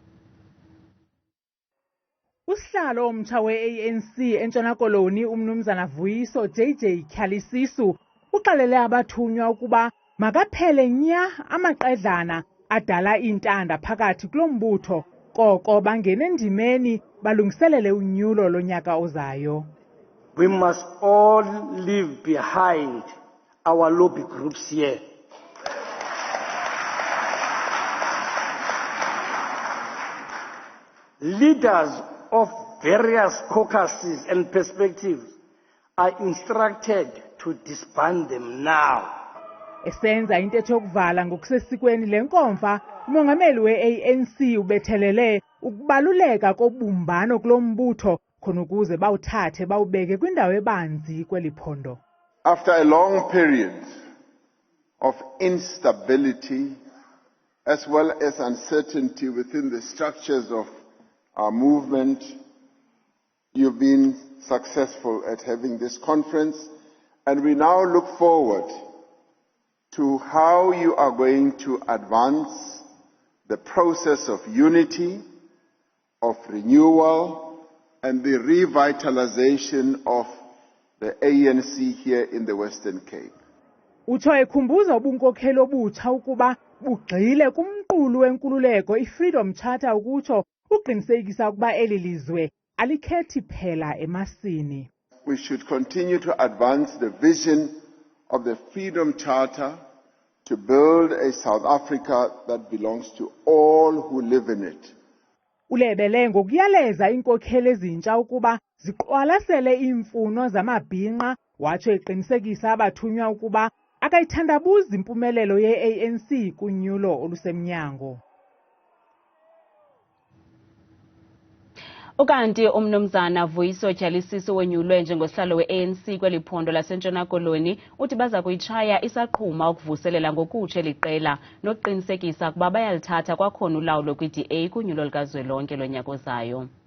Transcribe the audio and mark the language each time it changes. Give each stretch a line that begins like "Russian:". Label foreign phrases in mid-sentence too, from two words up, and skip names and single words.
Xhosa: Usihlalo omtsha we-ANC eNtshona Koloni umnumzana Vuyiso Tyhalisisu uxelele abathunywa ukuba makaphele nya amaqedlana adala iintanda phakathi kulo mbutho koko bangene endimeni balungiselele unyulo lonyaka ozayo.
English: We must all leave behind our lobby groups here. Leaders of various caucuses and perspectives are instructed to disband them now.
Xhosa: Esenza intetho yokuvala ngokusesikweni lenkomfa, umongameli we-ANC ubethelele ukubaluleka kobumbano kulo mbutho khona ukuze bawuthathe bawubeke kwindawo ebanzi kweli phondo.
English: After a long period of instability as well as uncertainty within the structures of our movement, you've been successful at having this conference, and we now look forward to how you are going to advance the process of unity, of renewal, and the revitalization of the ANC here in the Western Cape.
Xhosa: Utsho ekhumbuza ubunkokheli obutsha ukuba bugxile kumqulu wenkululeko i-Freedom Charter ukutsho uqinisekisa ukuba eli lizwe alikhethi phela emasini.
English: We should continue to advance the vision of the Freedom Charter to build a South Africa that belongs to all who live in it.
Xhosa: Ulebele ngokuyaleza inkokheli ezintsha ukuba ziqwalasele iimfuno zamabhinqa watsho eqinisekisa abathunywa ukuba akayithandabuzi impumelelo ye-ANC kunyulo olusemnyango. Ukanti umnumzana Vuyiso Tyhalisisu wenyulwe njengosihlalo we-ANC kweli phondo laseNtshona Koloni uthi baza kuyitshaya isaqhuma ukuvuselela ngokutsha eli qela nokuqinisekisa ukuba bayalithatha kwakhona ulawulo kwi-DA kunyulo likazwelonke lonyaka ozayo.